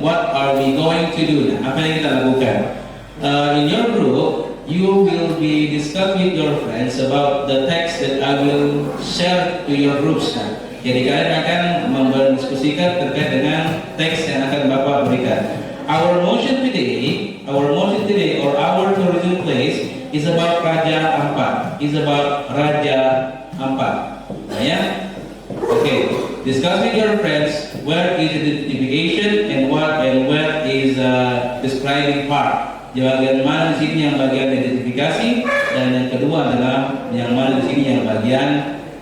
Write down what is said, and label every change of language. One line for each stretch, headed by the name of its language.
English: What are we going to do?
Indonesian: Apa yang kita lakukan?
English: In your group, you will be discussing with your friends about the text that I will share to your groups.
Indonesian: Jadi kalian akan mendiskusikan terkait dengan teks yang akan Bapak berikan.
English: Our motion today, or our tourism place is about Raja Ampat. Ya. Okay. Discuss with your friends where is identification and where is describing part.
Indonesian: Bagian mana di sini yang bagian identifikasi, dan yang kedua adalah yang mana di sini yang bagian